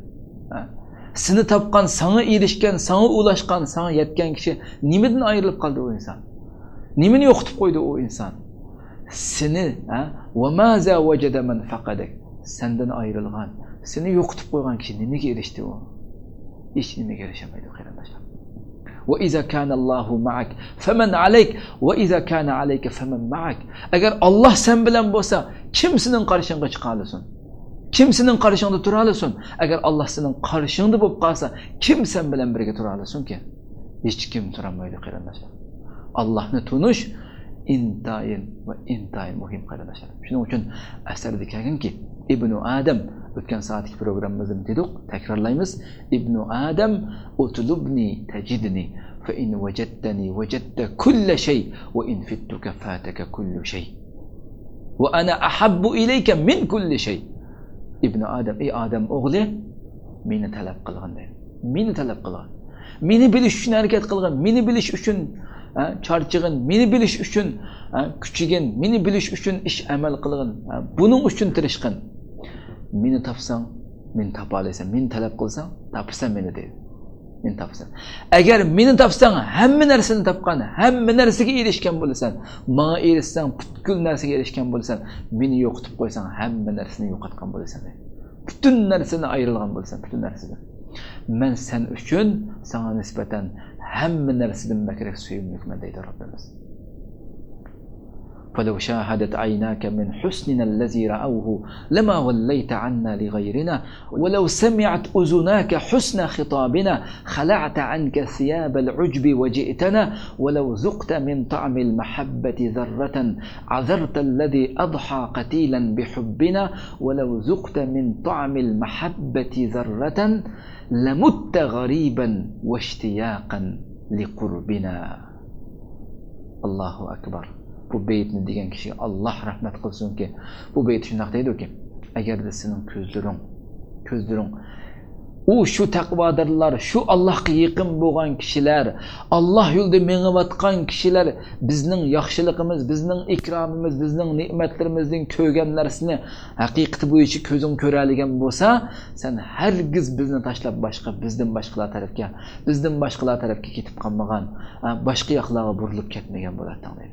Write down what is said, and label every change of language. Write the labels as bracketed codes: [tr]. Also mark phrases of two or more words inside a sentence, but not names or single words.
[uz] Seni topgan, sana erishgan, sana ulaşgan, sana yetgan kishi nimadan ayrilib qoldi u inson? Nimani yo'qotib qo'ydi u inson? Seni [ar] وماذا وجد من فقدك. [uz] Sendan ayrilgan, seni yo'qotib qo'ygan kishi nimaga erishdi u? Hech nimaga erishamaydi qarindoshlar. [ar] وإذا كان الله معك فمن عليك وإذا كان عليك فمن معك. [uz] Agar Alloh sen bilan bo'lsa, kim sening qarshingga chiqa olasin? Kim sening qarshingda tura olasin? Agar Alloh sening qarshingda bo'lib qolsa, kim sen bilan birga tura olasin-ki? Hech kim tura olmaydi qarindoshlar. Allohni tunish intayin va intayin muhim qarindoshlar. Shuning uchun asarda kelganki, Ibn Adam o'tgan soatlik programmamizda dedik, takrorlaymiz. [ar] ابن آدم اطلبني تجدني فإن وجدتني وجدت كل شيء وإن فتك فاتك كل شيء. وأنا أحب إليك من كل شيء. [uz] Ibn Adam, ey Adam o'g'li, meni talab qilgan deydi. Meni talab qilgan. Meni bilish uchun harakat qilgan, meni bilish uchun charchig'in, meni bilish uchun kuchigin, meni bilish uchun ish amal qilgan. Buning uchun tirishqin. Meni topsang, men topa olasan, meni talab qilsang, topsan meni deydi. Men topsan. Agar meni topsang, hamma narsani topgan, hamma narsaga erishgan bo'lasan, menga erishsang, butkul narsaga erishgan bo'lasan, meni yo'qotib qo'ysang, hamma narsani yo'qotgan bo'lasan deydi. Bütün narsani ayrilgan bo'lsan, bütün narsadan. Men sen uchun sana nisbatan hamma narsadan bakrak suyumlikman deydi Rabbimiz. [ar] فلو شاهدت عيناك من حسننا الذي رأوه لما وليت عنا لغيرنا ولو سمعت أذناك حسن خطابنا خلعت عنك ثياب العجب وجئتنا ولو ذقت من طعم المحبة ذرة عذرت الذي أضحى قتيلا بحبنا ولو ذقت من طعم المحبة ذرة لمت غريبا واشتياقا لقربنا. الله أكبر. [uz] Bu beytni degan kishiga Alloh rahmat qilsinki, bu beyt shunday deydi-ki, agarda sening ko'zlaring u shu taqvodorlar, shu Allohga yaqin bo'lgan kishilar, Alloh yo'lida mengayotgan kishilar bizning yaxshiligimiz, bizning ikromimiz, bizning ne'matlarimizning ko'rgan narsani haqiqati bo'yicha ko'zing ko'raligan bo'lsa, sen hargiz bizni tashlab bizdan boshqalar tarafga ketib qolmagan, boshqa yoqlarga burilib ketmagan bo'larding deydi.